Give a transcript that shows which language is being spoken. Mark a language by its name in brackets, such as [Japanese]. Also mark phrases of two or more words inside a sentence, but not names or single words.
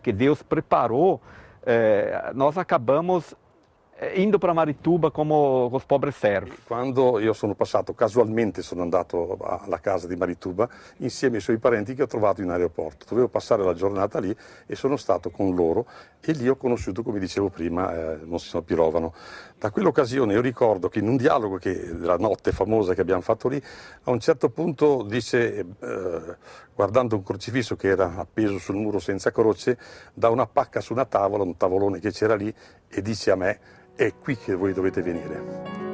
[Portuguese] que Deus preparou, nós acabamos indo para Marituba como os pobres servi. [Italian] Quando io sono passato, casualmente sono andato alla casa di Marituba insieme ai suoi parenti che ho trovato in aeroporto. Dovevo passare la giornata lì e sono stato con loro e lì ho conosciuto, come dicevo prima, Monsignor Pirovano. Da quell'occasione io ricordo che in un dialogo della notte famosa che abbiamo fatto lì, a un certo punto dice, guardando un crocifisso che era appeso sul muro senza croce, da una pacca su una tavola, un tavolone che c'era lì, e dice a me: è qui che voi dovete venire.